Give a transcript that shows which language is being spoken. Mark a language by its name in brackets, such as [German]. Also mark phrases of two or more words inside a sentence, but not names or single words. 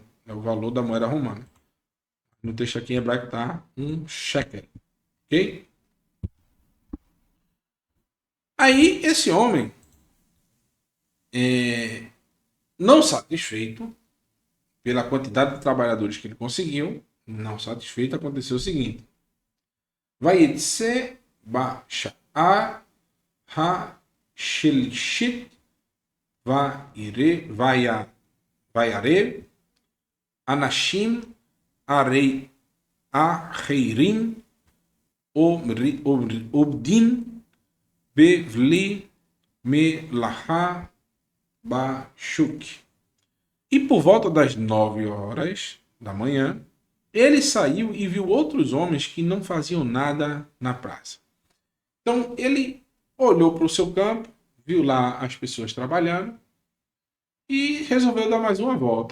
[Portuguese] É o valor da moeda romana. No texto aqui em hebraico está um shekel. Ok? Aí esse homem, não satisfeito pela quantidade de trabalhadores que ele conseguiu, não satisfeito, aconteceu o seguinte. [Hebrew] ויצא בשעה השלישית וירא אנשים ארי אחרים עובדים בבלי מלאכה בשוק. [Portuguese] E por volta das 9 horas da manhã, ele saiu e viu outros homens que não faziam nada na praça. Então ele olhou para o seu campo, viu lá as pessoas trabalhando e resolveu dar mais uma volta.